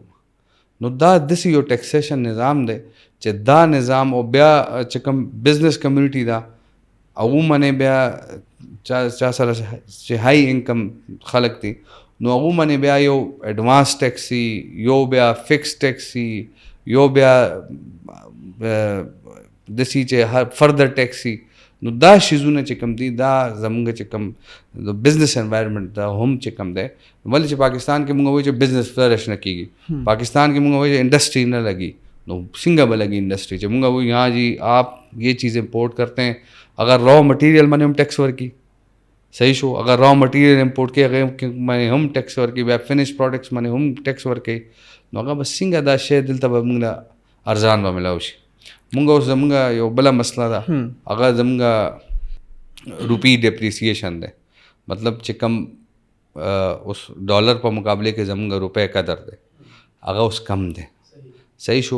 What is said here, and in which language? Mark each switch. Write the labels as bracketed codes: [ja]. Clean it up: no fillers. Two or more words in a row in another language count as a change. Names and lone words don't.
[ps] نو دا داسې یو ټیکسیشن نظام دی چې دا نظام او بیا چې کوم [en] business community [ps] ده هغو باندې بیا چا سره چې [en] high income [ps] خلک دي نو هغو باندې بیا یو [en] advance tax [ps] وي، یو بیا [en] fixed tax [ps] وي، یو بیا داسې چې هر [en] further tax [ps] وي. نو دا شیزونه چې کوم دي دا زمونږ چې کوم د [en] business environment [ps] دا هم چې کوم دی. ولې چې پاکستان کې مونږ وایو چې [en] business flourish [ps] نه کېږي، پاکستان کې مونږ وایو چې انڈسٹری نه لگی. نو څنګه به لگی انڈسٹری چې مونږ وایو [ur] یہاں جی آپ یہ چیز امپورٹ کرتے ہیں، [ps] اگر [en] raw material [ps] باندې هم ټیکس ورکي صحیح شو، اگر [en] raw material [ps] امپورٹ کې هغه باندې هم ټیکس ورکي، بیا [en] finished products [ps] باندې هم ټیکس ورکي. نو هغه به څنګه دا شی دلته به مونږ ارزان به ملاو شي. مونږ اوس زمونږ یو بله مسله ده هغه زمونږ روپی ډپریسیشن دی. مطلب چې کم اوس ډالر په مقابله کې زمونږ روپی قدر دی هغه اوس کم دی صحیح شو.